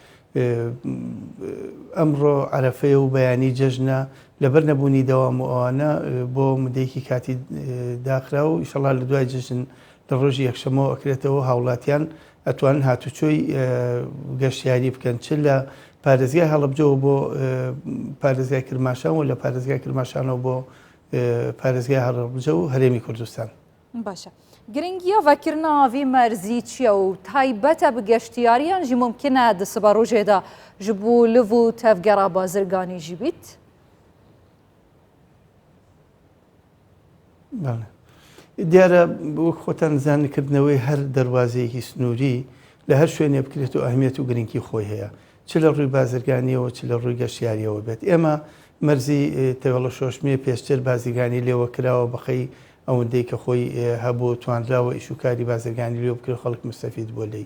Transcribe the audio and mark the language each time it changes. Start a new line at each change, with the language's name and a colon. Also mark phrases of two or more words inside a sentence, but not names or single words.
Central Kurdish: ئەمڕۆ عەرەفەیە و بەیانی جەژنە لەبەر نەبوونی دەوام و ئەوانە بۆ مدەیەکی کاتی داخرا و ئیشەڵا لە دوای جەژن لە ڕۆژی یەکشەمەوە ئەکرێتەوە هاوڵاتیان ئەتوانن هاتوچۆی گەشتیاری بکەن چ لە پارێزگای هەڵەبجەوە بۆ پارێزگای کرماشان و لە پارێزگای کرماشانەوە بۆ پارێزگای هەڵەبجە و هەرێمی کوردستان.
Kurdish: باشە. گرنگیە ڤەکردناوی مەرزی چییە و تایبەتە بە گەشتیاریان ژی ممکنە دەسەبە ڕۆژێدا ji بۆ liv û tevgera bazirganî jî bît؟
Central Kurdish: دیارە وەک خۆتان زانکردنەوەی هەر دەواازەیەکی سنووری لە هەر شوێنێ بکرێت و ئەهمیەت و گرنگی خۆی هەیە، چ لە ڕووی بازرگانیەوە چ لە ڕووی گەشتیاریەوە بێت. ئێمە مەرزی تێوەڵە شۆشمێ پێشتر بازرگانی لێوە کراوە بەخەی ئەوەندەی کە خۆی هەبوو توانراوە ئیشوکاری بازرگانی لێ بکرێت خەڵک مستەفید بۆ لی.